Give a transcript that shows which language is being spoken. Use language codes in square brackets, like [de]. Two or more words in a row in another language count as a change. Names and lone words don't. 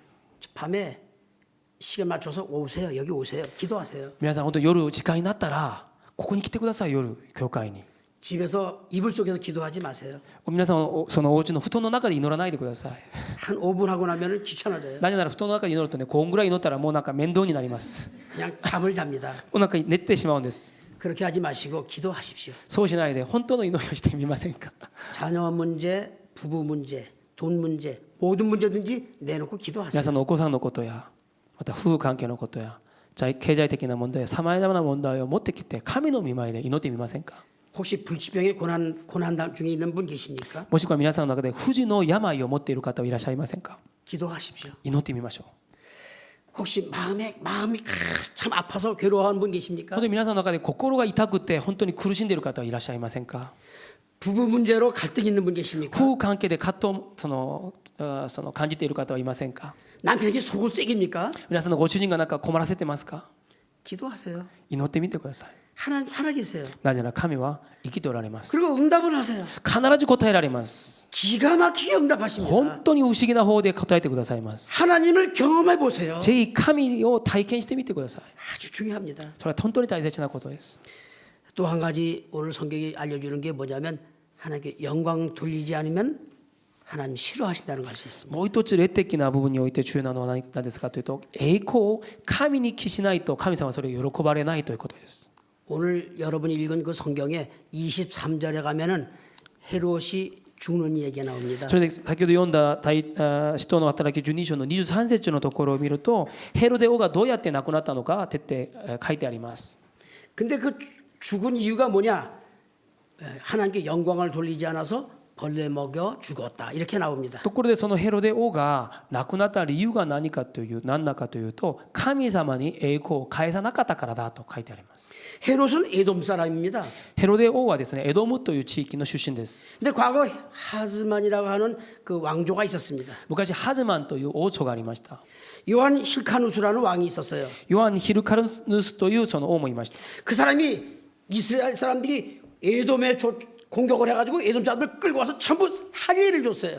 [ko] 밤에 시간 맞춰서 오세요. 여기 오세요. 기도하세요. [ja] 皆さん本当に夜時間になったらここに来てください。夜教会に [ko] 집에서 이불 속에서 기도하지 마세요. [ja] 皆さんそのお家の布団の中で祈らないでください。 [ko] 한 5분 하고 나면 귀찮아져요. [ja] なぜなら布団の中で祈るとね5分ぐらい祈ったらもうなんか面倒になります。 [ko] 그냥 잠을 잡니다. [ja] お腹に寝てしまうんです。 [ko] 그렇게 하지 마시고 기도하십시오. [ja] そうしないで本当の祈りをしてみませんか。 [ko] 자녀 문제, 부부 문제, 돈 문제, 모든 문제든지 내놓고 [ja] 皆 [ko] 기도하세요. [ja] さんのお子さんのことやまた夫婦関係のことや経済的な問題さまざまな問題を持ってきて神の御前で祈ってみませんか。 [ko] 혹시 불치병의 고난 중에 있는 분 계십니까? [ja] もしくは皆さんの中で不治の病を持っている方はいらっしゃいませんか。 [ko] 기도하십시오. [ja] 祈ってみましょう。 [ko] 혹시 마음이 참 아파서 괴로워하는 분 계십니까? [ja] 本当に皆さんの中で心が痛くて本当に苦しんでいる方はいらっしゃいませんか。 [ko] 부부 문제로 갈등 있는 분 계십니까? [ja] 夫婦関係で葛藤感じている方はいませんか。 [ko] 남편이 속을 쐐깁니까? [ja] 皆さんのご主人がなんか困らせてますか。 [ko] 기도하세요. [ja] 祈ってみてください。 [ko] 하나님 살아계세요. [ja] なぜなら神は生きておられます。 [ko] 그리고 응답을 하세요. [ja] 必ず答えられます。 [ko] 기가 막히게 응답하십니다. [ja] 本当に不思議な方で答えてくださいます。 [ko] 하나님을 경험해 보세요. [ja] ぜひ神を体験してみてください。 [ko] 아주 중요합니다. [ja] それは本当に大切なことです。 [ko] 또 한 가지 오늘 성경이 알려주는 게 뭐냐면 하나님께 영광 돌리지 않으면 하나님 싫어하신다는 걸 알 수 있습니다. [ja] もう一つ霊的な部分において重要なのは何ですかというと栄光を神に帰しないと神様はそれを喜ばれないということです。 [ko] 오늘 여러분이 읽은 그 성경에 23절에 가면은 헤롯이 죽는 얘기가 나옵니다. [ja] それで先ほど読んだ使徒の働き12章の23節のところを見るとヘロデ王がどうやって亡くなったのか徹底書いてあります。 [ko] 근데 그 죽은 이유가 뭐냐? 하나님께 영광을 돌리지 않아서 벌레 먹여 죽었다. 이렇게 나옵니다. [ja] ところでそのヘロデ王が亡くなった理由が何だかというと神様に栄光を返さなかったからだと書いてあります。 [ko] 헤롯은 에돔 사람입니다. [ja] ヘロデ王はですねエドムという地域の出身です。 [ko] 근데 과거 하즈만이라고 하는 그 왕조가 있었습니다. [ja] 昔ハズマンという王朝がありました。 [ko] 요한 힐카누스라는 왕이 있었어요. [ja] ヨハン・ヒルカルヌスというその王もいました。 [ko] 그 사람이 이스라엘 사람들이 에돔에 공격을 해가지고 에돔 사람들 끌고 와서 전부 할례를 줬어요.